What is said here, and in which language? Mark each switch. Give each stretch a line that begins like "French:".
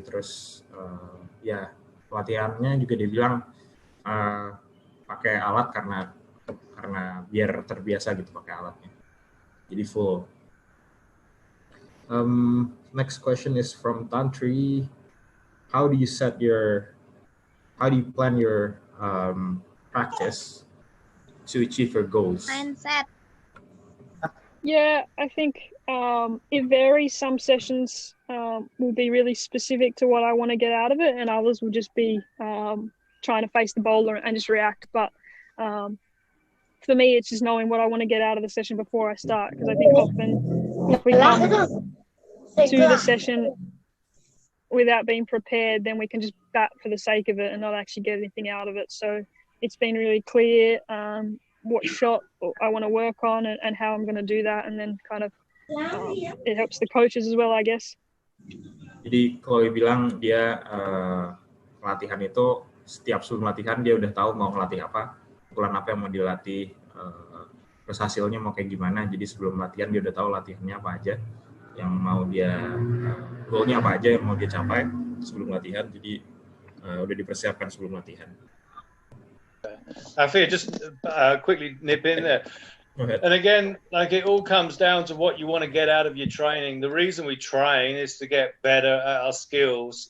Indonesian: Terus ya latihannya juga dibilang pakai alat karena biar terbiasa gitu pakai alatnya, jadi full.
English: Next question is from Tantri. How do you plan your practice to achieve your goals? Mindset. Yeah, I think it varies. Some sessions will be really specific to what I want to get out of it, and others will just be trying to face the boulder and just react. But for me, it's just knowing what I want to get out of the session before I start, because I think often if we come to the session without being prepared, then we can just bat for the sake of it and not actually get anything out of it. So it's been really clear what shot I want to work on and how I'm going to do that, and then kind of it helps the coaches as well, I guess.
Indonesian: Jadi Chloe bilang dia latihan itu setiap sebelum latihan dia udah tahu mau ngelatih apa, pukulan apa yang mau dilatih, terus hasilnya mau kayak gimana. Jadi sebelum latihan dia udah tahu latihannya apa aja, yang mau dia goalnya apa aja yang mau dia capai sebelum latihan. Jadi udah dipersiapkan sebelum latihan.
English: I feel just quickly nip in there. Go ahead. And again, like it all comes down to what you want to get out of your training. The reason we train is to get better at our skills.